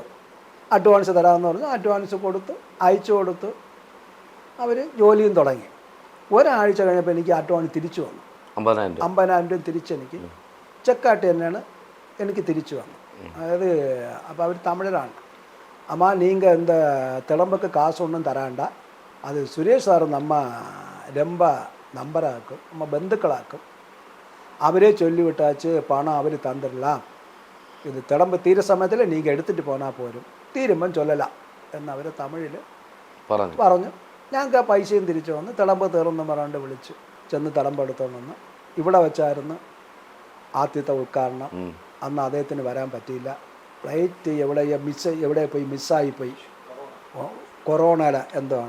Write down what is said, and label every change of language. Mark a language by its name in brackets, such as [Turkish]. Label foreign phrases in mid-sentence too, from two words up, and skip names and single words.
[Malayalam] അഡ്വാൻസ് തരാമെന്ന് പറഞ്ഞ് അഡ്വാൻസ് കൊടുത്ത് അയച്ചു കൊടുത്ത് അവർ ജോലിയും തുടങ്ങി. ഒരാഴ്ച കഴിഞ്ഞപ്പോൾ എനിക്ക് അഡ്വാൻസ് തിരിച്ചു വന്നു. 50,000 രൂപ തിരിച്ചെനിക്ക് ചെക്കായിട്ട് തന്നെയാണ് എനിക്ക് തിരിച്ചു വന്നു. അതായത് അപ്പോൾ അവർ തമിഴരാണ്. അമ്മ [Tamil] நீங்கள் இந்த திளம்புக்கு காசு ஒன்றும் தராண்டா, அது சுரேஷ் சார் நம்ம ரொம்ப நம்பராக்கும், நம்ம பந்துக்களாக்கும், அவரே சொல்லிவிட்டாச்சு பணம் அவர் தந்துடலாம், இது திளம்பு தீர சமயத்தில் நீங்கள் எடுத்துகிட்டு போனால் போരും, [Malayalam] തീരുമ്പം ചൊല്ലലാം എന്ന് അവർ തമിഴിൽ പറഞ്ഞു. ഞങ്ങൾക്ക് ആ പൈസയും തിരിച്ചു വന്ന് തിളമ്പ് തീർന്നു പറയാണ്ട് വിളിച്ചു ചെന്ന് തിളമ്പ് എടുത്തോണ്ട് വന്ന് ഇവിടെ വെച്ചായിരുന്നു ആദ്യത്തെ ഉദ്ഘാടനം. അന്ന് അദ്ദേഹത്തിന് വരാൻ പറ്റിയില്ല. ഫ്ലൈറ്റ് എവിടെ പോയി മിസ്സായിപ്പോയി, കൊറോണയുടെ എന്തോ ആണ്.